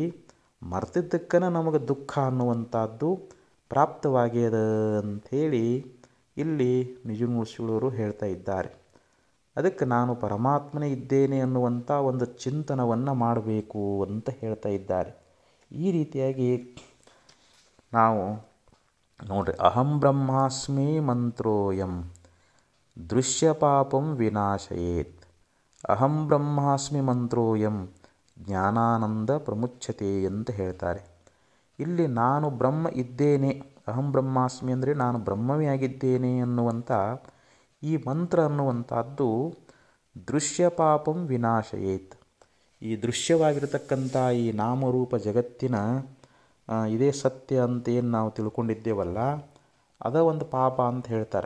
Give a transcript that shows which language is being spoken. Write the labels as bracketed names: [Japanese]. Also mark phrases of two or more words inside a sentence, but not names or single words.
[Kannada] ಮರೆತಿದ್ದಕ್ಕನ ನಮಗೆ ದುಃಖ ಅನ್ನುವಂಥದ್ದು ಪ್ರಾಪ್ತವಾಗ್ಯದ ಅಂಥೇಳಿ ಇಲ್ಲಿ ನಿಜಗುಣಶೀಲರು ಹೇಳ್ತಾ ಇದ್ದಾರೆ. ಅದಕ್ಕೆ ನಾನು ಪರಮಾತ್ಮನೇ ಇದ್ದೇನೆ ಅನ್ನುವಂಥ ಒಂದು ಚಿಂತನವನ್ನು ಮಾಡಬೇಕು ಅಂತ ಹೇಳ್ತಾ ಇದ್ದಾರೆ. ಈ ರೀತಿಯಾಗಿ ನಾವು ನೋಡ್ರಿ, [Sanskrit] ಅಹಂ ಬ್ರಹ್ಮಾಸ್ಮಿ ಮಂತ್ರೋಯಂ ದೃಶ್ಯ ಪಾಪಂ ವಿನಾಶಯೇತ್. ಅಹಂ ಬ್ರಹ್ಮಾಸ್ಮಿ ಮಂತ್ರೋಯಂ ಜ್ಞಾನಾನಂದ ಪ್ರಮುಚ್ಯತೆ [Kannada] ಅಂತ ಹೇಳ್ತಾರೆ. ಇಲ್ಲಿ ನಾನು ಬ್ರಹ್ಮ ಇದ್ದೇನೆ, [Sanskrit] ಅಹಂ ಬ್ರಹ್ಮಾಸ್ಮಿ [Kannada] ಅಂದರೆ ನಾನು ಬ್ರಹ್ಮವೇ ಆಗಿದ್ದೇನೆ ಅನ್ನುವಂಥ ಈ ಮಂತ್ರ ಅನ್ನುವಂಥದ್ದು [Sanskrit] ದೃಶ್ಯ ಪಾಪಂ ವಿನಾಶಯೇತ್. [Kannada] ಈ ದೃಶ್ಯವಾಗಿರತಕ್ಕಂಥ ಈ ನಾಮರೂಪ ಜಗತ್ತಿನ ಇದೇ ಸತ್ಯ ಅಂತೇನು ನಾವು ತಿಳ್ಕೊಂಡಿದ್ದೇವಲ್ಲ, ಅದ ಒಂದು ಪಾಪ ಅಂತ ಹೇಳ್ತಾರೆ.